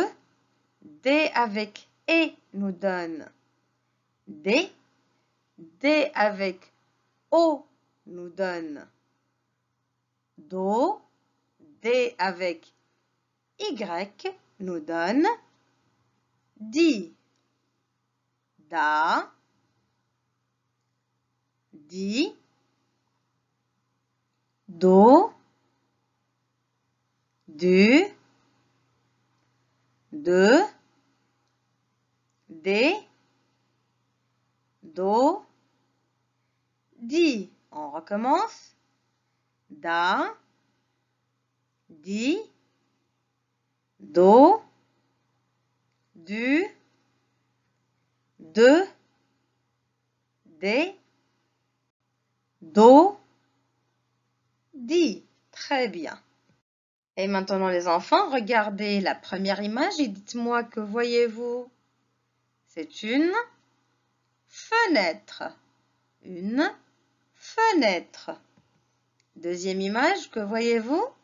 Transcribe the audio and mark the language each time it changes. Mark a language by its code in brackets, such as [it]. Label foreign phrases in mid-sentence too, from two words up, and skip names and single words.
[fr] D avec E nous donne D. D avec O nous donne do. D avec Y nous donne di. Da, di, do, du, de, do, di. On recommence. Da, di, do, du, de, do, di. Très bien. Et maintenant les enfants, regardez la première image et dites-moi que voyez-vous? C'est une fenêtre. Une fenêtre. Deuxième image, que voyez-vous?